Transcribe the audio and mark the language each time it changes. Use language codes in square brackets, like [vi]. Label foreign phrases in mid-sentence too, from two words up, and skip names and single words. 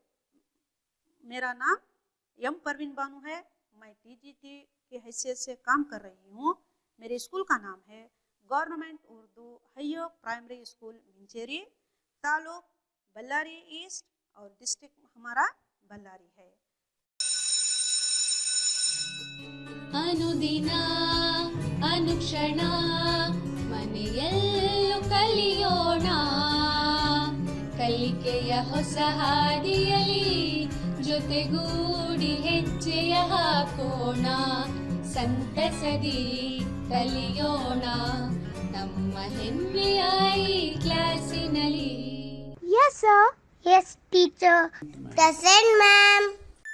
[ur] میرا نام یم پروین بانو ہے، میں TGT کی حیثیت سے کام کر رہی ہوں۔ میرے اسکول کا نام ہے گورنمنٹ اردو ہائیر پرائمری اسکول منچیری، تعلق بಳ್ಳاری ایسٹ اور ڈسٹرکٹ ہمارا بಳ್ಳاری ہے۔ [kn] ಅನುದಿನ ಅನುಕ್ಷಣ ಮನೆಯಲ್ಲೂ ಕಲಿಯೋಣ, ಕಲಿಕೆಯ ಹೊಸ ಹಾದಿಯಲಿ ಜೊತೆಗೂಡಿ ಹೆಜ್ಜೆಯ ಹಾಕೋಣ, ಸಂತಸದಿ ಕಲಿಯೋಣ ನಮ್ಮ ಹೆಮ್ಮೆಯ ಈ ಕ್ಲಾಸಿನಲ್ಲಿ। [en] Yes, sir. Yes, teacher. Present, ma'am.